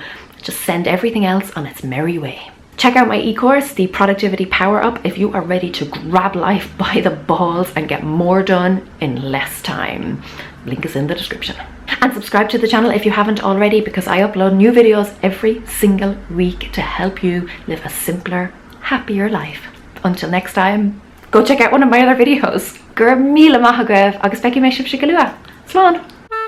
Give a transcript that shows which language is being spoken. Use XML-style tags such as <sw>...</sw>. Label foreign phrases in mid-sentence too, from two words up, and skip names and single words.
<en>Just send everything else on its merry way. Check out my e-course, the Productivity Power Up, if you are ready to grab life by the balls and get more done in less time. Link is in the description. And subscribe to the channel if you haven't already, because I upload new videos every single week to help you live a simpler, happier life. Until next time, go check out one of my other videos.</en> <ga>Gur míle maith agaibh agus feici mé sibh go luath. Slán!</ga>